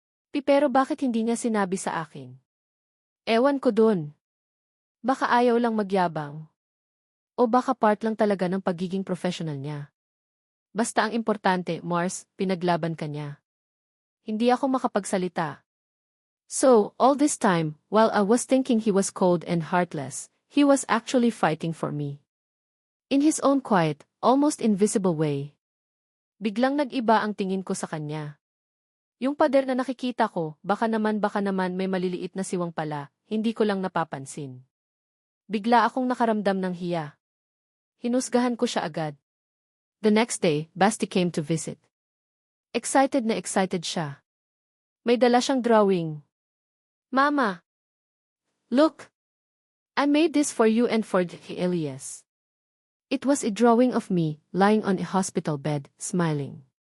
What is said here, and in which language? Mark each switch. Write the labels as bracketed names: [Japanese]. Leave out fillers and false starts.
[Filipino] Pero bakit hindi niya sinabi sa akin? Ewan ko dun. Baka ayaw lang magyabang. O baka part lang talaga ng pagiging professional niya. Basta ang importante, Mars, pinaglaban ka niya. Hindi ako makapagsalita. [English] So, all this time, while I was thinking he was cold and heartless, he was actually fighting for me. In his own quiet, almost invisible way. [Filipino] Biglang nag-iba ang tingin ko sa kanya. Yung pader na nakikita ko, baka naman may maliliit na siwang pala, hindi ko lang napapansin. Bigla akong nakaramdam ng hiya. Hinusgahan ko siya agad. [English] The next day, Basti came to visit. [Filipino] Excited na excited siya. May dala siyang drawing. Mama! [English] Look! I made this for you and for Elias. It was a drawing of me, lying on a hospital bed, smiling.